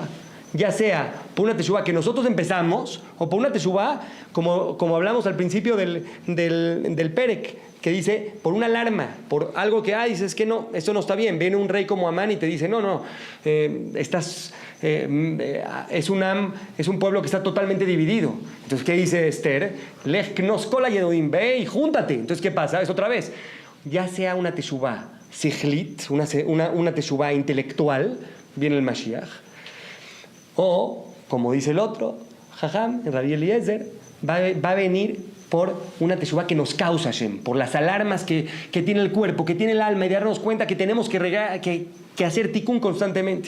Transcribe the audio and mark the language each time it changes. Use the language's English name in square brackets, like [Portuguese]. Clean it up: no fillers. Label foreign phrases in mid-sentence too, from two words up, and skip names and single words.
[Spanish] Ya sea por una teshuvá que nosotros empezamos, o por una teshuvá, como hablamos al principio del Perek, que dice, por una alarma, por algo que, dices que no, esto no está bien. Viene un rey como Amán y te dice, no, es un pueblo que está totalmente dividido. Entonces, ¿qué dice Esther? [Hebrew] לך כנוס כל היהודים, [Spanish] ve y júntate. Entonces, ¿qué pasa? Es otra vez. Ya sea una [Hebrew] תשובה שכלית, [Spanish] una teshuvá intelectual, viene el Mashiach, o, como dice el otro, Jajam, Rabbi Eliezer, va a venir por una teshuvá que nos causa Hashem, por las alarmas que tiene el cuerpo, que tiene el alma, y darnos cuenta que tenemos que hacer tikkun constantemente.